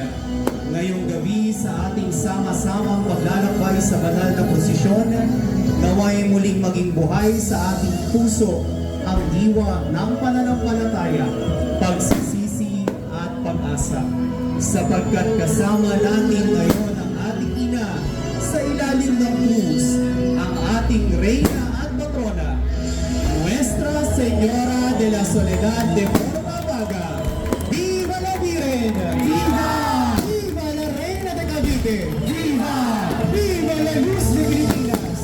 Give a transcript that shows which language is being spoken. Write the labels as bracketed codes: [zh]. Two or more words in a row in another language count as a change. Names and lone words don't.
[tl] Ngayong gabi sa ating sama-samang paglalakbay sa banal na prosesyon, naway muling maging buhay sa ating puso ang diwa ng pananampalataya, pagsisisi at pag-asa. Sapagkat kasama natin ngayon ang ating ina sa ilalim ng krus, ang ating reyna at patrona, Nuestra Señora de la Soledad de Portabaga. [es] ¡Viva la Virgen! ¡Viva! ¡Viva la Reina de Cavite! ¡Viva! ¡Viva la Luz de Filipinas!